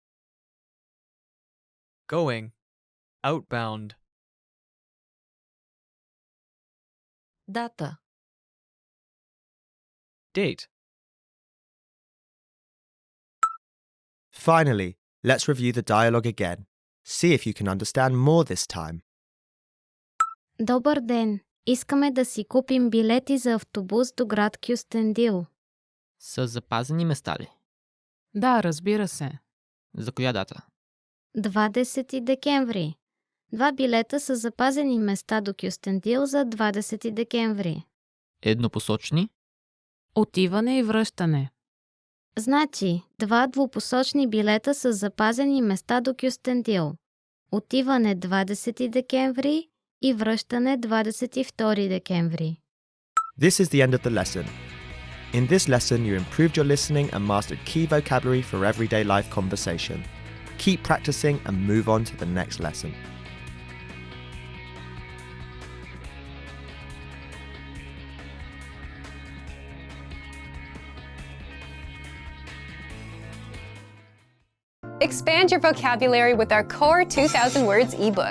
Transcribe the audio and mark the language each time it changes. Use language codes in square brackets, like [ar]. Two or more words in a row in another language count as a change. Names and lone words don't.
[en] Going. Outbound. [bg] Дата. [en] Date. Finally, let's review the dialogue again. See if you can understand more this time. [bg] Добър ден! Искаме да си купим билети за автобус до град Кюстендил. Са запазени места ли? Да, разбира се. За коя дата? 20 декември. 2 билета са запазени места до Кюстендил за 20 декември. Еднопосочни? Отиване и връщане. Значи, 2 двупосочни билета с запазени места до Кюстендил. Отиване 20 декември и връщане 22 декември. [en] This is the end of the lesson. In this lesson, you improved your listening and mastered key vocabulary for everyday life conversation. Keep practicing and move on to the next lesson. Expand your vocabulary with our Core 2000 Words ebook.